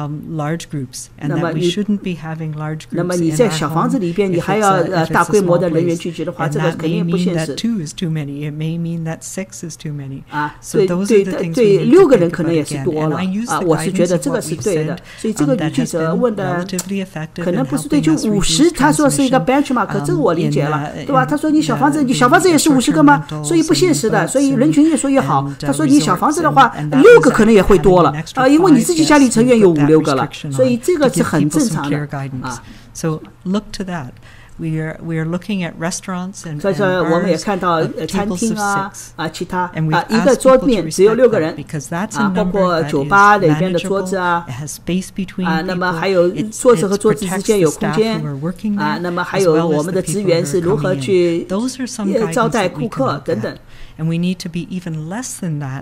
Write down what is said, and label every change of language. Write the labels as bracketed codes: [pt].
[en] large groups, and that we shouldn't be having large groups. [zh] 那么你在小房子里边，你还要大规模的人员聚集的话，这个肯定不现实。 [en] That 2 is too many. It may mean that 6 is too many. [zh] 对6个人可能也是多了我是觉得这个是对的。所以这个女记者问的可能不是对，就50，她说是一个 benchmark， 这个我理解了，对吧？她说你小房子也是50个吗？所以不现实的，所以人群越说越好。她说你小房子的话，6个可能也会多了因为你自己家里成员有5-6个了，所以这个是很正常的 [en] So look to that. We are looking at restaurants and [zh] 所以说我们也看到餐厅其他一个桌面只有6个人包括酒吧里边的桌子那么还有桌子和桌子之间有空间那么还有我们的职员是如何去招待顾客等等。 [en] And we need to be even less than that